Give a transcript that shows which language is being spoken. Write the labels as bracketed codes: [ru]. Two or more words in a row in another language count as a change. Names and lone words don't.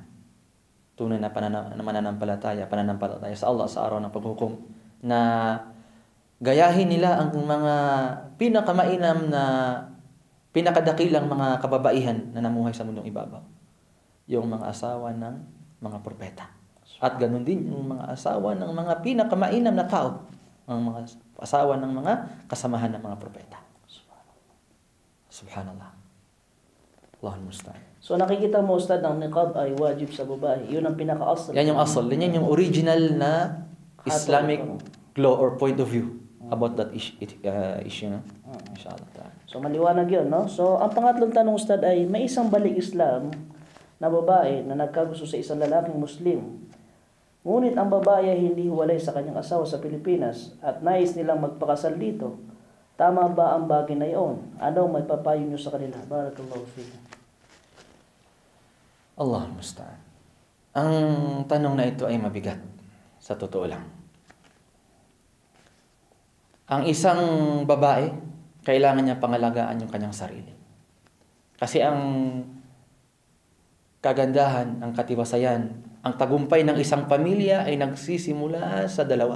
[tl] Tunay na pananampalataya sa Allah sa araw ng paghukom, na gayahin nila ang mga pinakamainam na pinakadakilang mga kababaihan na namuhay sa mundong ibabaw. Yung mga asawa ng mga propeta. At ganun din yung mga asawa ng mga pinakamainam na tao. Ang mga asawa ng mga kasamahan ng mga propeta. [ar] سبحان الله. الله المستعان. [tl] So nakikita mo, Ustad, ang niqab ay wajib sa babae. Yun ang pinaka-asal. Yan yung asal. Yan yung original na [en] Islamic law or point of view about that issue. No? [ar] إن شاء الله. [tl] So maliwanag yun, no? So ang pangatlong tanong, Ustad, ay may isang balik Islam na babae na nagkagusto sa isang lalaking Muslim. Ngunit ang babae ay hindi hiwalay sa kanyang asawa sa Pilipinas at nais nilang magpakasal dito. Tama ba ang bagay na iyon? Ano may papayo niyo sa kanila? [ar] بارك الله فيكم. الله المستعان. [tl] Ang tanong na ito ay mabigat. Sa totoo lang. Ang isang babae, kailangan niya pangalagaan yung kanyang sarili. Kasi ang kagandahan, ang katiwasayan, ang tagumpay ng isang pamilya ay nagsisimula sa dalawa.